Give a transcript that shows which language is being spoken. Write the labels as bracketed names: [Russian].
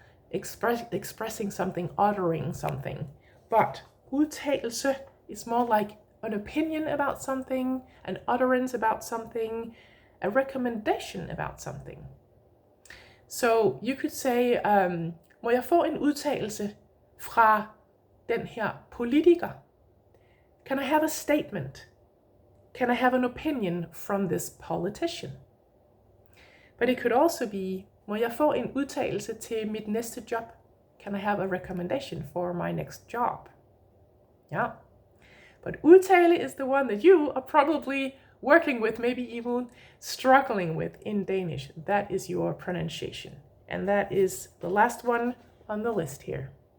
[English] Expressing something, uttering something. But udtalelse is more like an opinion about something, an utterance about something, a recommendation about something. So you could say, [Danish] må jeg få en udtalelse fra den her politiker? [English] Can I have a statement? Can I have an opinion from this politician? But it could also be, [Danish] må jeg få en udtalelse til mit næste job? [English] Can I have a recommendation for my next job? Yeah. But udtale is the one that you are probably working with, maybe even struggling with in Danish. That is your pronunciation. And that is the last one on the list here.